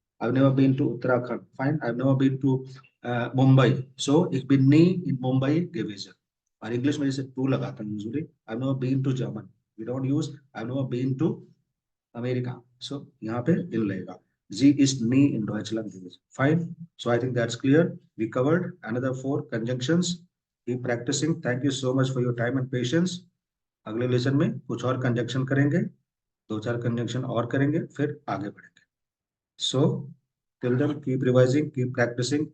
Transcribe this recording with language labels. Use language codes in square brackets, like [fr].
[en] I've never been to Uttarakhand. Fine. I've never been to Mumbai. [de] So ich bin nie in Mumbai gewesen. [hi] और English में जैसे to लगाता है usually, [en] I've never been to Germany. We don't use I've never been to America. [hi] So यहाँ पे इन लगेगा. [de] Sie ist nie in Deutschland gewesen. [en] Fine. So I think that's clear. We covered another 4 conjunctions. Keep practicing. Thank you so much for your time and patience. [hi] अगले lesson में कुछ और conjunction करेंगे, 2-4 conjunction और करेंगे, फिर आगे बढ़ेंगे. [en] So till then keep revising, keep practising.